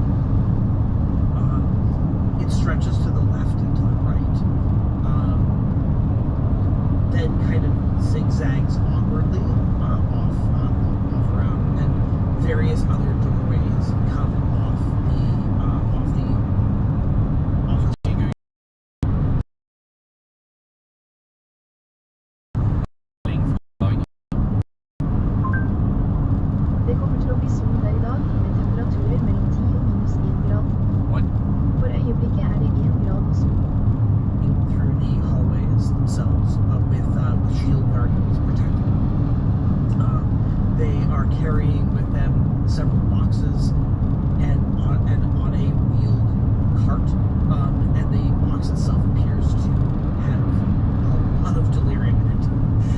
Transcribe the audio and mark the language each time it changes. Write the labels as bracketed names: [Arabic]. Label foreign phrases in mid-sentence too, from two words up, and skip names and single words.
[English] it stretches to the left and to the right, then kind of zigzags awkwardly off around, and various other doorways come off the [Norwegian] Det kommer til å bli sol der i dag, med temperaturer mellom 10 og minus 1 grad. [English] What? [Norwegian] For øyeblikket er det 1 grad og sol. [English] Through the hallways themselves, with shield guardians protecting them. They are carrying with them several boxes and on a wheeled cart, and the box itself appears to have a lot of delirium in it.